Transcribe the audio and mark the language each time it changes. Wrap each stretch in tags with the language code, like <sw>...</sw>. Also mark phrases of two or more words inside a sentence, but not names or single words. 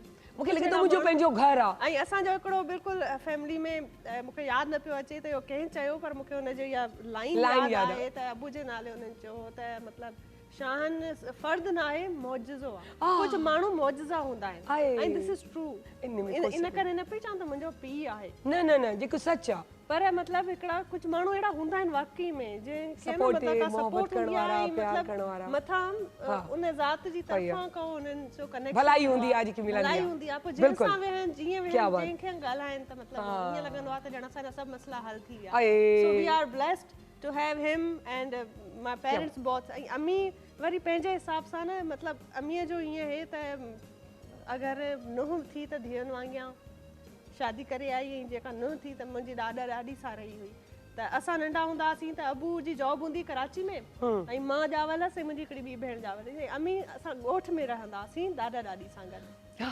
<sd>मूंखे लॻे थो मुंहिंजो पंहिंजो घर आहे ऐं असांजो हिकिड़ो बिल्कुलु फैमिली में मूंखे यादि न पियो अचे त इहो कंहिं चयो पर मूंखे हुनजो इहा लाइन यादि आहे त अबू जे नाले हुननि चयो त मतिलबु शान फर्द न आहे मौजज़ो आहे कुझु माण्हू मौजज़ा हूंदा आहिनि ऐं</sd> <en>this is true</en> <sd>इन करे न पई चवां त मुंहिंजो पीउ आहे न जेको सच आहे पर मतिलबु हिकिड़ा कुझु माण्हू अहिड़ा हूंदा आहिनि वाकई में जंहिंखे सपोर्ट करण वारा मथां उन ज़ात जी तरफ़ां को उन्हनि जो कनेक्शन भलाई हूंदी आहे जेकी मिलंदी भलाई हूंदी आहे पोइ जंहिं सां वेहनि जीअं वेहनि जंहिंखे ॻाल्हाइनि त मतिलबु ईअं लॻंदो आहे त ॼण असांजा सभु मसइला हल थी विया</sd> <en>so we are blessed to have him and my parents both</en> <sd>ऐं अम्मी वरी पंहिंजे हिसाब सां न मतिलबु अम्मीअ जो ईअं हे त अगरि नुंहुं थी त धीअनि वांगियां शादी करे आई ऐं जेका न थी त मुंहिंजी ॾाॾा ॾाढी साराई हुई त असां नंढा हूंदा हुआसीं त अबू जी जॉब हूंदी कराची में ऐं मां ॼावल हुअसि मुंहिंजी हिकिड़ी ॿी भेण ॼावल हुई अम्मी असां ॻोठ में रहंदा हुआसीं ॾाॾा ॾाॾी सां गॾु</sd>